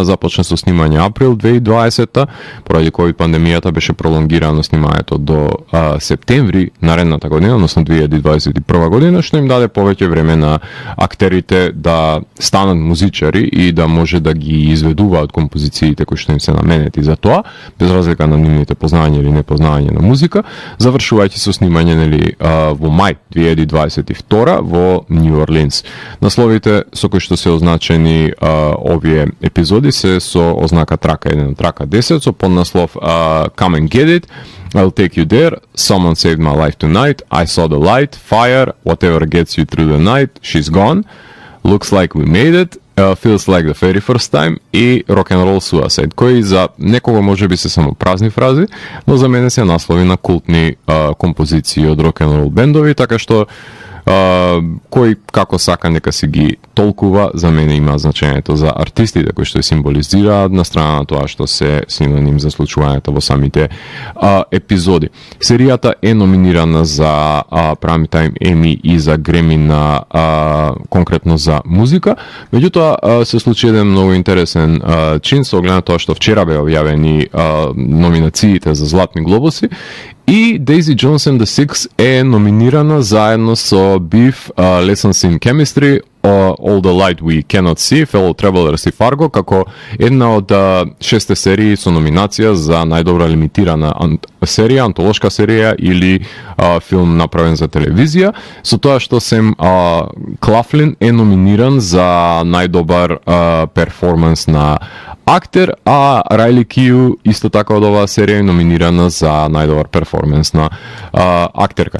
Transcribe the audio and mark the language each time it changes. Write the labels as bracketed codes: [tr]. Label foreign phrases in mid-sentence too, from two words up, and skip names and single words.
[mk] започне со снимање април 2020, поради COVID пандемијата беше пролонгирано снимањето до септември наредната година, односно 2021 година, што им даде повеќе време на актерите да станат музичари и да може да ги изведуваат композициите кои што им се наменети за тоа, без разлика на нивните познања или непознање на музика, завршувајќи со снимање нели во мај 2022 во Нью Орлинс. Насловите со кои што се означени овие епизоди се со ознака трака 1, трака 10, со поднаслов Come and Get It, I'll Take You There, Someone Saved My Life Tonight, I Saw the Light, Fire, Whatever Gets You Through the Night, She's Gone, Looks Like We Made It, Feels Like the Very First Time и Rock and Roll Suicide, кои за некого може би се само празни фрази, но за мене се наслови на култни композиции од [en] rock and roll [mk] бендови, така што кој како сака нека си ги толкува, за мене има значењето за артистите кои што символизираат на страна на тоа што се синоним за случувањата во самите епизоди. Серијата е номинирана за Primetime Emmy и за Греми на конкретно за музика, меѓутоа се случи еден многу интересен чин со оглед на тоа што вчера беа објавени номинациите за Златни глобуси и Daisy Jones and the Six е номинирана заедно со Beef, Lessons in Chemistry, All the Light We Cannot See, Fellow Travelers и Fargo, како една од 6 серии со номинација за најдобра лимитирана серија, антолошка серија или филм направен за телевизија, со тоа што Сем Клафлин е номиниран за најдобар перформанс на актер, а Райли Кију исто така од оваа серија е номинирана за најдобар перформанс на актерка.